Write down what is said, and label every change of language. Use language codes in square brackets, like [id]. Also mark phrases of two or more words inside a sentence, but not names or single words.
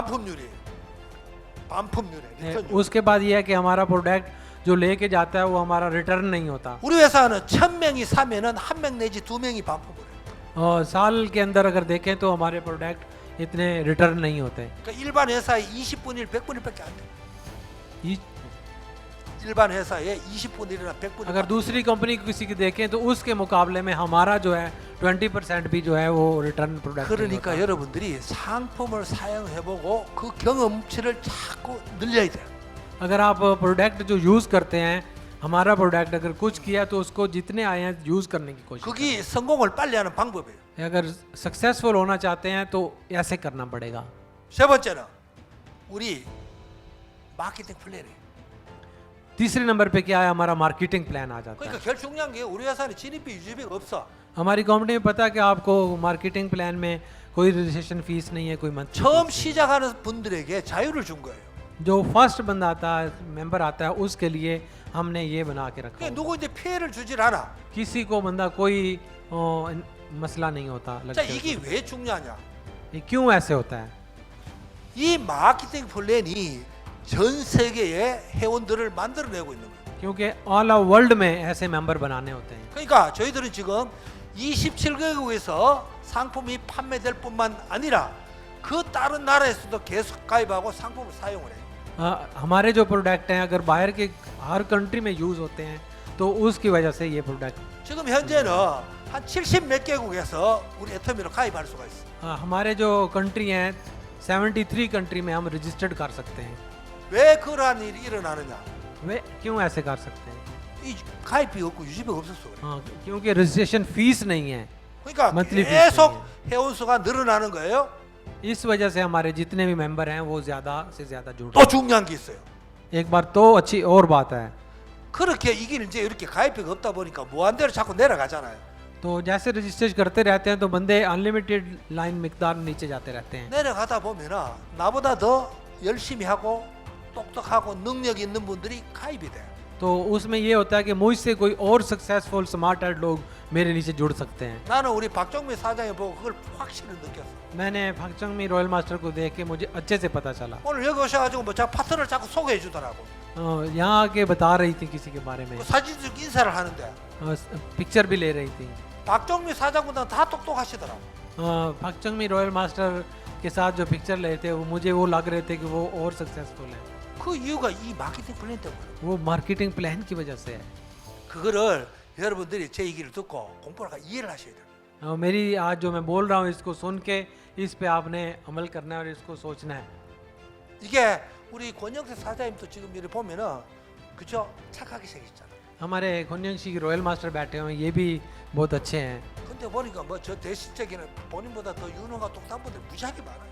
[ko] 반품률이에요. 반품률에 리턴율. [hi] उसके बाद ये है कि हमारा प्रोडक्ट जो लेके जाता है वो हमारा रिटर्न नहीं होता। [ko] 우리 회사는 1000명이 사면은 1명 내지 2명이 반품을 해요. [hi] और साल के अंदर अगर देखें तो हमारे प्रोडक्ट इतने रिटर्न नहीं होते। [ko] 그러니까 일반 회사에 20분일 100분일밖에 안 돼. [hi] ये- [ko] 일반 회사에 20분일이나 100분일. [hi] अगर दूसरी कंपनी को किसी की देखें तो उसके मुकाबले में हमारा जो है 20% भी जो है वो [en] return product [hi] नहीं [ko] 그러니까 [hi] होता। [ko] 여러분들이 상품을 사용해보고 그 경험치를 자꾸 늘려야 돼요. [hi] अगर आप प्रोडक्ट जो यूज़ करते हैं हमारा प्रोडक्ट अगर कुछ किया तो उसको जितने आए हैं यूज़ करने की कोशिश [ko] 그게 성공을 빨리 하는 방법이에요. [hi] करें। अगर सक्सेसफुल होना चाहते हैं तो ऐसे करना पड़ेगा। [ko] 세 번째는 우리 마케팅 플랜이에요. [hi] तीसरे नंबर पे क्या है, हमारा [en] marketing plan [hi] आ जाता है। [ko] 그러니까 제일 중요한 게 우리 회사는 진입비 유지비가 없어. [hi] हमारी कंपनी में पता है कि आपको [en] marketing plan [hi] में कोई [en] registration fees [hi] नहीं है, कोई मंथली [ko] 처음 시작하는 분들에게 자유를 준 거예요. [hi] जो फर्स्ट बंदा आता है, मेंबर आता है, उसके लिए हमने ये बना के रखा [ko] 그러니까 [hi] है। [ko] 누구 이제 피해를 주질 않아. [hi] किसी को बंदा कोई मसला नहीं होता [ko] 자, [hi] लगता है [ko] 이게 왜 중요하냐? [hi] ये क्यों ऐसे होता है? [ko] 이 마케팅 플랜이 전 세계의 회원들을 만들어내고 있는 거예요. [hi] क्योंकि [en] all over world [hi] में ऐसे मेंबर बनाने होते हैं। [ko] 그러니까 저희들은 지금 27개국에서 상품이 판매될 뿐만 아니라 그 다른 나라에서도 계속 가입하고 상품을 사용을 해요. [hi] हमारे जो प्रोडक्ट हैं अगर बाहर के हर कंट्री में यूज़ होते हैं तो उसकी वजह से ये प्रोडक्ट [ko] 지금 현재는 한 70 몇 개국에서 우리 애터미로 가입할 수가 있어. [hi] हमारे जो कंट्री हैं 73 कंट्री में हम रजिस्टर्ड कर सकते हैं। [ko] 왜 그러한 일이 일어나느냐? [hi] वे क्यों ऐसे कर सकते हैं? [ko] 이 가입비 없고 유지비가 없었어. 그래. [hi] हाँ, क्योंकि [en] registration fees [hi] नहीं है, [ko] 그러니까 [en] monthly fees [ko] 계속 [hi] नहीं [ko] 회원 수가 늘어나는 거예요. [hi] इस वजह से हमारे जितने भी मेंबर हैं वो ज़्यादा से ज़्यादा जुड़ [ko] 또 중요한 게 있어요. [hi] एक बार तो अच्छी और बात है, [ko] 그렇게 이게 이제 이렇게 가입비가 없다 보니까 무한대로 자꾸 내려가잖아요. [hi] तो जैसे रजिस्ट्रेशन करते रहते हैं तो बंदे [en] unlimited line [hi] मिकदार नीचे जाते रहते हैं। [ko] 내려가다 보면은 나보다 더 열심히 하고 똑똑하고 능력 있는 분들이 가입이 돼. [hi] तो उसमें ये होता है कि मुझसे कोई और [en] successful smart [hi] लोग मेरे नीचे जुड़ सकते हैं। [ko] 나는 우리 박정미 사장이 보고 그걸 확실히 느꼈어. [hi] मैंने फंक्चंग [en] Royal Master [hi] को देख के मुझे अच्छे से पता चला। [ko] 오늘 여기 오셔가지고 뭐 자 파트너를 자꾸 소개해 주더라고. [hi] यहाँ आके बता रही थी किसी के बारे में, [ko] 그 사진적 인사를 하는데 [hi] पिक्चर भी ले रही थी। [ko] 박정미 사장보다 다 똑똑하시더라고. [hi] फंक्चंग [en] Royal Master [hi] के साथ जो पिक्चर ले थे वो मुझे वो लग रहे थे कि वो और सक्सेसफुल है। [ko] 그 이유가 이 마케팅 플랜 때문에. [hi] वो [en] marketing plan [hi] की वजह से है। [ko] 그거를 여러분들이 제 얘기를 듣고 공부를 하고 이해를 하셔야 돼요. [hi] मेरी आज जो मैं बोल रहा हूँ इसको सुन के इस पे आपने अमल करना है और इसको सोचना है। [ko] 이게 우리 권영태 사장님도 지금 이렇게 보면은 그죠? 착하게 생겼잖아. [hi] हमारे खुन्यंशी [en] Royal Master [hi] बैठे हुए हैं, ये भी बहुत अच्छे हैं। [ko] 근데 보니까 뭐 저 대실적인 본인보다 더 유능한 똑똑한 분들 무지하게 많아요.